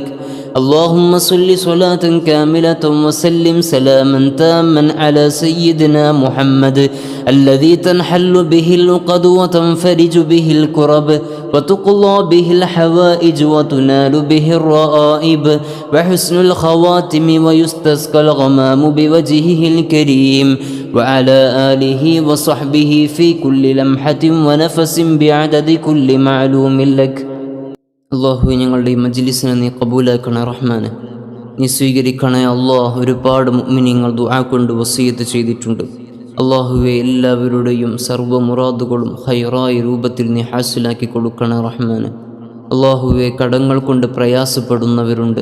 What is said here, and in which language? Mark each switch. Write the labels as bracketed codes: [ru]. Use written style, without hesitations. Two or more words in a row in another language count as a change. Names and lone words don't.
[ar] اللهم صل صلاة كاملة وسلم سلاما تاما على سيدنا محمد الذي تنحل به اللقد وتنفرج به الكرب وتقضى به الحوائج وتنال به الرائب وحسن الخواتم ويستسقى الغمام بوجهه الكريم وعلى آله وصحبه في كل لمحة ونفس بعدد كل معلوم لك. [ml] അള്ളാഹു ഞങ്ങളുടെ ഈ മജ്ലിസിനെ നീ കബൂലാക്കണേ റഹ്മാനെ, നീ സ്വീകരിക്കണേ അള്ളാഹ്. ഒരുപാട് മുഅ്മിനീങ്ങൾ ദുആ കൊണ്ട് വസിയത്ത് ചെയ്തിട്ടുണ്ട്. അള്ളാഹുവെ എല്ലാവരുടെയും സർവ്വ മുറാദുകളും ഖൈറായ രൂപത്തിൽ നീ ഹാസിലാക്കി കൊടുക്കണേ റഹ്മാനെ. അള്ളാഹുവെ കടങ്ങൾ കൊണ്ട് പ്രയാസപ്പെടുന്നവരുണ്ട്.